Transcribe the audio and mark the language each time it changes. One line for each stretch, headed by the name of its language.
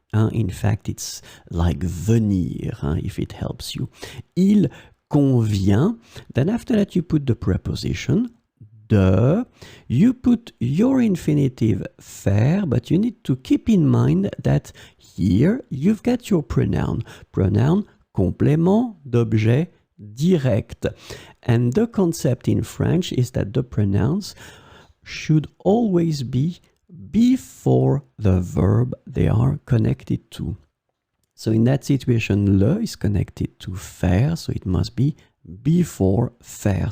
English: In fact, it's like venir, if it helps you.
French: Il convient.
English: Then after that, you put the preposition de. You put your infinitive faire, but you need to keep in mind that here you've got your pronoun.
French: Pronoun complément d'objet direct.
English: And the concept in French is that the pronouns should always be before the verb they are connected to. So in that situation, le is connected to faire, so it must be before faire.